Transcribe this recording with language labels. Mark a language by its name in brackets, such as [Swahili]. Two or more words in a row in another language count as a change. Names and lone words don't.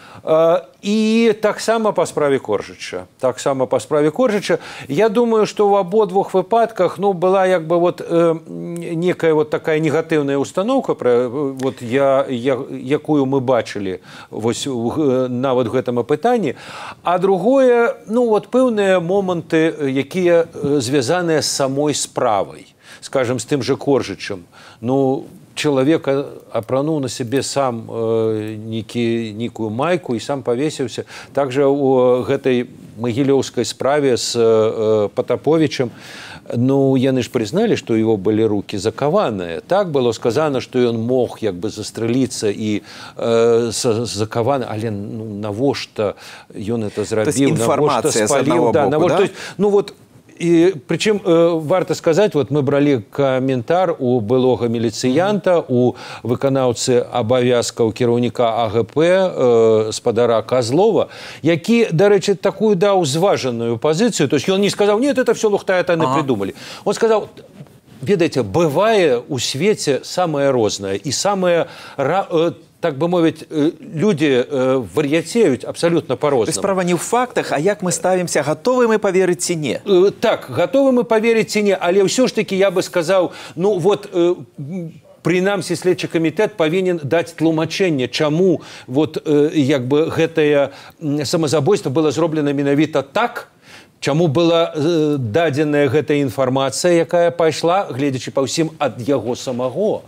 [Belarusian] І таксама па справе Коржыча. Я думаю, што ў абодвух выпадках, ну, была як бы вот [Russian] некая вот такая [Belarusian] негатыўная установка, вот якую мы бачылі вось нават в гэтым апытанні, а другое, ну, вот пэўныя моманты, якія звязаныя з самой справай, скажем, з тым жа Коржычам. Ну, [Russian] человек апрануў на себе сам некую майку и сам повесился. Также [Belarusian] у гэтай магілёўскай справе [Russian] с Потаповичем, ну, [Belarusian] яны ж [Russian] признали, что его были руки закованы. Так было сказано, что он мог [Belarusian] як бы застрэліцца [Russian] и закованы, [Belarusian] але ну, навошта ён это зрабіў, навошта спаліў, да, навошта, [Russian] то есть, ну вот. И причем варто сказать, вот мы брали комментар [Belarusian] у былога милициянта, у выканаўцы абавязкаў кіраўніка АГП спадара Козлова, які, дарэчы, такую даў зважаную [Russian] позицию, то есть он не сказал, нет, это все лухта, это они придумали. Он сказал, [Belarusian] ведаеце, бывае у свеце самое рознае и самое, так бы мовіць, люди вар'яцеюць абсолютно по-рознаму. Справа не ў фактах, а як мы ставімся, гатовы мы поверыць ці не? Так, гатовы мы поверыць ці не, але ўсё ж таки я бы сказаў, ну вот, прынамсі следчы камітэт павінен даць тлумачэнне, чаму вот як бы гэтае самазабойства было зроблена менавіта так, чаму была дадзеная гэтая інфармацыя, якая пайшла, гледзячы па ўсім, ад яго самого.